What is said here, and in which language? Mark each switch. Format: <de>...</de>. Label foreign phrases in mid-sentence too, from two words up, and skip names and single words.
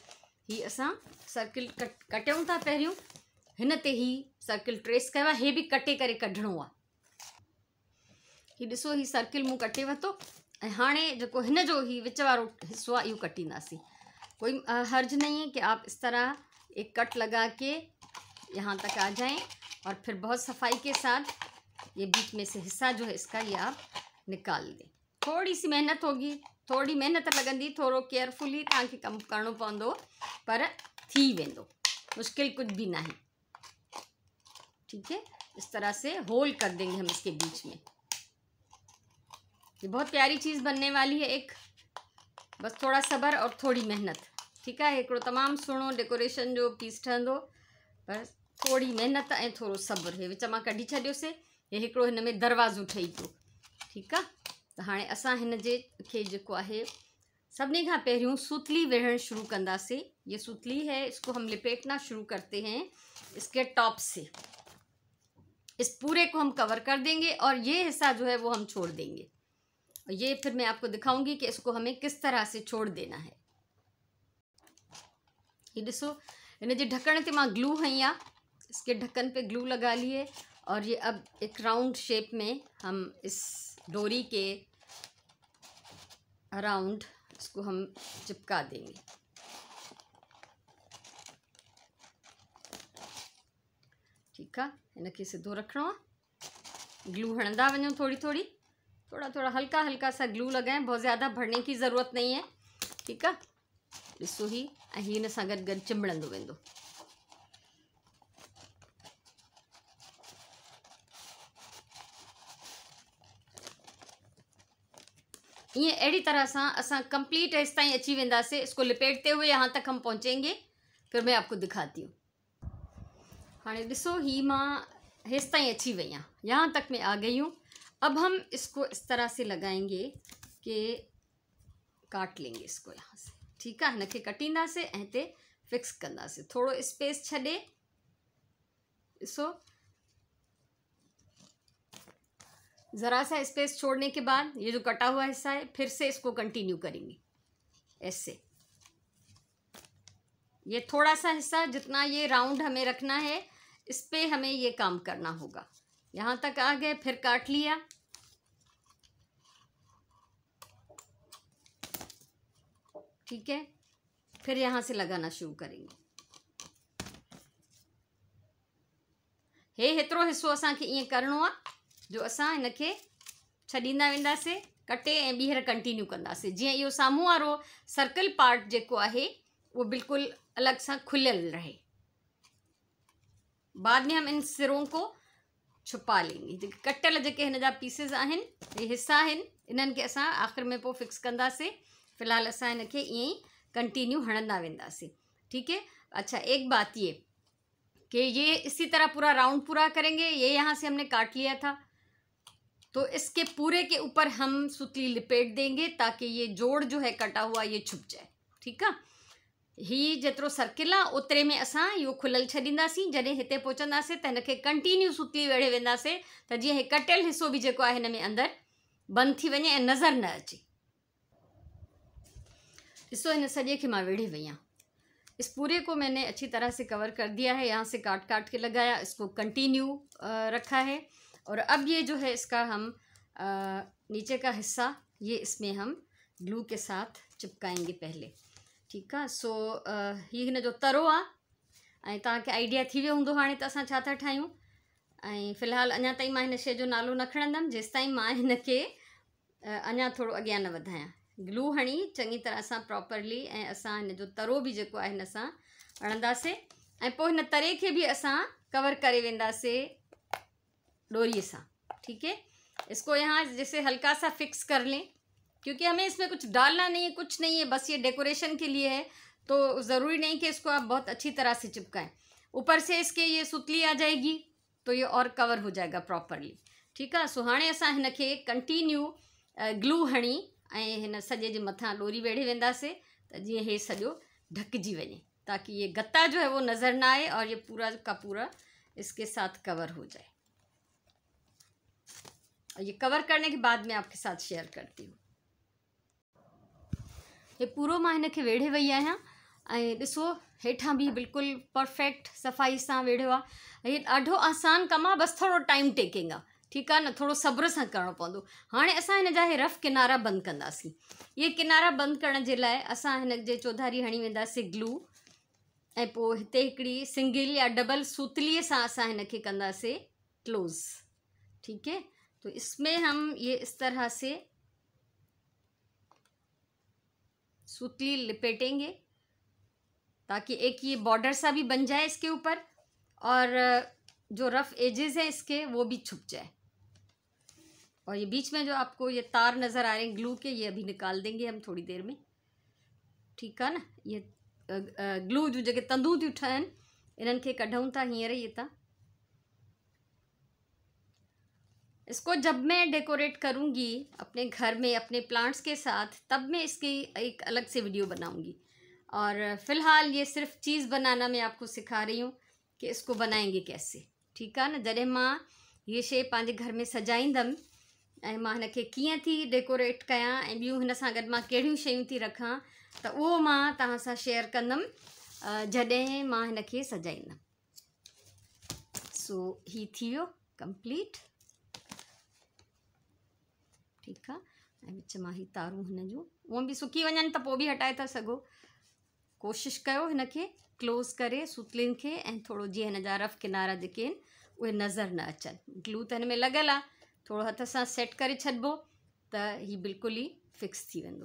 <sd>ही असां सर्किल कटियूं था पहिरियों, हिन ते ही सर्किल ट्रेस कयो आहे। हे भी कटे करे कढणो आहे। ही ॾिसो, ही सर्किल मूं कटे वरितो ऐं हाणे जेको हिन जो ही विच वारो हिस्सो आहे इहो कटींदासीं।</sd> <hi>कोई हर्ज नहीं है कि आप इस तरह एक कट लगा के यहाँ तक आ जाएं और फिर बहुत सफाई के साथ ये बीच में से हिस्सा जो है इसका ये आप निकाल दें। थोड़ी सी मेहनत होगी,</hi> <sd>थोड़ी मेहनत लगंदी, थोड़ो केयरफुली तव्हांखे कमु करणो पवंदो, पर थी वेंदो,</sd> <hi>मुश्किल कुछ भी नहीं, ठीक है। इस तरह से होल कर देंगे हम इसके बीच में। ये बहुत प्यारी चीज़ बनने वाली है एक, बस थोड़ा सब्र और थोड़ी मेहनत, ठीक है।</hi> <sd>हिकिड़ो तमामु सुहिणो डेकोरेशन जो पीस ठहंदो, पर थोड़ी मेहनत ऐं थोरो सब्र। हे विच मां कढी छॾियोसीं। हे हिकिड़ो हिन में दरवाज़ो ठही पियो, ठीक आहे। त हाणे असां हिन जे खे जेको आहे सभिनी खां पहिरियों सूतली वेढ़ण शुरू कंदासीं।</sd> <hi>ये सूतली है, इसको हम लिपेटना शुरू करते हैं इसके टॉप से। इस पूरे को हम कवर कर देंगे और ये हिस्सा जो है वो हम छोड़ देंगे। ये फिर मैं आपको दिखाऊंगी कि इसको हमें किस तरह से छोड़ देना है।</hi> <sd>ये ॾिसो, इन जे ढक्कन ते मां ग्लू हई आ,</sd> <hi>इसके ढक्कन पे ग्लू लगा लिए और ये अब एक राउंड शेप में हम इस डोरी के अराउंड इसको हम चिपका देंगे, ठीक है।</hi> <sd>इन खे सिधो रखणो आहे। ग्लू हणंदा वञो,</sd> <hi>थोड़ी थोड़ी, थोड़ा थोड़ा हल्का हल्का सा ग्लू लगाएं, बहुत ज़्यादा भरने की ज़रूरत नहीं है, ठीक है।</hi> <sd>ॾिसो, ही ऐं ही हिन सां गॾु गॾु चिंबड़ंदो वेंदो। ये अड़ी तरह से असां कंप्लीट इस ताईं अची वेंदासीं।</sd> <hi>इसको लिपेटते हुए यहाँ तक हम पहुँचेंगे, फिर मैं आपको दिखाती हूँ।</hi> <sd>हाणे ॾिसो, ही मां हेस ताईं अची वई आहियां,</sd> <hi>यहाँ तक मैं आ गई हूँ। अब हम इसको इस तरह से लगाएंगे कि काट लेंगे इसको यहाँ से,</hi> <sd>ठीकु आहे। हिनखे कटींदासीं ऐं हिते फिक्स कंदासीं। थोरो स्पेस छॾे, ॾिसो</sd> <hi>ज़रा सा स्पेस छोड़ने के बाद ये जो कटा हुआ हिस्सा है फिर से इसको कंटिन्यू करेंगे ऐसे। ये थोड़ा सा हिस्सा जितना ये राउंड हमें रखना है, इस पे हमें ये काम करना होगा। यहाँ तक आ गए, फिर काट लिया, ठीक है। फिर यहाँ से लगाना शुरू करेंगे।</hi> <sd>हे हेतिरो हिस्सो असांखे ईअं करिणो आहे जो असां हिनखे छॾींदा वेंदासीं, कटे ऐं ॿीहर कंटिन्यू कंदासीं, जीअं इहो साम्हूं वारो सर्कल पार्ट जेको आहे वो बिल्कुल अलग सां खुलियल रहे।</sd> <hi>बाद में हम इन सिरों को छुपा लेंगे।</hi> <sd>जेके कटियल जेके हिन जा पीसेस आहिनि, ये हिस्सा आहिनि, इन्हनि खे असां आख़िर में पोइ फिक्स कंदासीं। फ़िलहाल असां हिनखे ईअं ई कंटिन्यू हणंदा वेंदासीं,</sd> <hi>ठीक है। अच्छा, एक बात ये कि ये इसी तरह पूरा राउंड पूरा करेंगे। ये यहाँ से हमने काट लिया था, तो इसके पूरे के ऊपर हम सुतली लिपेट देंगे ताकि ये जोड़ जो है कटा हुआ ये छुप जाए, ठीक है।</hi> <sd>ही जेतिरो सर्किल आहे ओतिरे में असां इहो खुलियल छॾींदासीं। जॾहिं हिते पहुचंदासीं त हिनखे कंटिन्यू सुतली वेड़े वेंदासीं त जीअं हे कटियल हिस्सो बि जेको आहे हिन में अंदरि बंदि थी वञे ऐं नज़र न अचे। ॾिसो हिन सॼे खे मां वेड़े वई आहियां।</sd> <hi>इस पूरे को मैंने अच्छी तरह से कवर कर दिया है। यहाँ से काट काट के लगाया, इसको कंटिन्यू रखा है। और अब ये जो है इसका हम नीचे का हिस्सा ये इसमें हम ग्लू के साथ चिपकाएंगे पहले, ठीक है।</hi> <sd>सो ही हिन जो तरो आहे ऐं तव्हांखे आइडिया थी वियो हूंदो हाणे त असां छा था ठाहियूं। ऐं फ़िलहाल अञा ताईं मां हिन शइ जो नालो न खणंदमि जेसि ताईं मां हिनखे अञा थोरो अॻियां न वधायां। ग्लू हणी चङी तरह सां प्रॉपरली ऐं असां हिन जो तरो बि जेको आहे हिन सां हणंदासीं ऐं पोइ हिन तरे खे बि असां कवर करे वेंदासीं डोरीअ सां,</sd> <hi>ठीक है। इसको यहाँ जैसे हल्का सा फिक्स कर लें, क्योंकि हमें इसमें कुछ डालना नहीं है, कुछ नहीं है, बस ये डेकोरेशन के लिए है। तो ज़रूरी नहीं कि इसको आप बहुत अच्छी तरह से चिपकाएं। ऊपर से इसके ये सुतली आ जाएगी तो ये और कवर हो जाएगा प्रॉपरली, ठीक है।</hi> <sd>सो हाणे असां हिनखे कंटिन्यू ग्लू हणी ऐं हिन सॼे जे मथां डोरी वेड़े वेंदासीं त जीअं हे सॼो ढकिजी वञे,</sd> <hi>ताकि ये गत्ता जो है वो नज़र ना आए और ये पूरा का पूरा इसके साथ कवर हो जाए। और ये कवर करने के बाद मैं आपके साथ शेयर करती हूँ।</hi> <sd>ये पूरो मां हिनखे वेड़े वई आहियां ऐं ॾिसो हेठां बि बिल्कुलु परफेक्ट सफ़ाई सां वेड़ियो आहे। हीअ ॾाढो आसान कमु आहे, बसि थोरो टाइम टेकिंग आहे, ठीकु आहे न, थोरो सब्र सां करिणो पवंदो। हाणे असां हिन जा रफ़ किनारा बंदि कंदासीं। ये किनारा बंदि करण जे लाइ असां हिन जे चौधारी हणी वेंदासीं ग्लू ऐं पोइ हिते हिकिड़ी सिंगल या डबल सूतलीअ सां असां हिनखे कंदासीं क्लोज़,</sd> <hi>ठीक है। तो इसमें हम ये इस तरह से सूतली लिपेटेंगे ताकि एक ये बॉर्डर सा भी बन जाए इसके ऊपर और जो रफ़ एजेस हैं इसके वो भी छुप जाए। और ये बीच में जो आपको ये तार नज़र आ रहे हैं ग्लू के, ये अभी निकाल देंगे हम थोड़ी देर में, ठीक है ना।</hi> <sd>ये ग्लू जो जगह तंदू थी ठहन इन्हनि खे कढूं था हींअर ये था।</sd> <hi>इसको जब मैं डेकोरेट करूँगी अपने घर में अपने प्लांट्स के साथ, तब मैं इसकी एक अलग से वीडियो बनाऊँगी। और फ़िलहाल ये सिर्फ चीज़ बनाना मैं आपको सिखा रही हूँ कि इसको बनाएंगे कैसे, ठीक है न।</hi> <sd>जॾहिं मां ये शइ पंहिंजे घर में सजाईंदमि ऐं मां हिनखे कीअं थी डेकोरेट कयां ऐं ॿियूं हिन सां गॾु मां कहिड़ियूं शयूं थी रखां त उहो मां तव्हां सां शेयर कंदमि जॾहिं मां हिनखे सजाईंदमि। सो ही थी वियो कंप्लीट,</sd> <hi>ठीक है।</hi> <sd>ऐं विच मां ही तारूं हिन जूं उहो बि सुकी वञनि त पोइ बि हटाए था सघो। कोशिशि कयो हिनखे क्लोज़ करे सूतलियुनि खे ऐं थोरो जीअं हिन जा रफ़ किनारा जेके आहिनि उहे नज़र न अचनि। ग्लू त हिन में लॻियल आहे, थोरो हथ सां सेट करे छॾिबो त हीउ बिल्कुलु ई फिक्स थी वेंदो।</sd>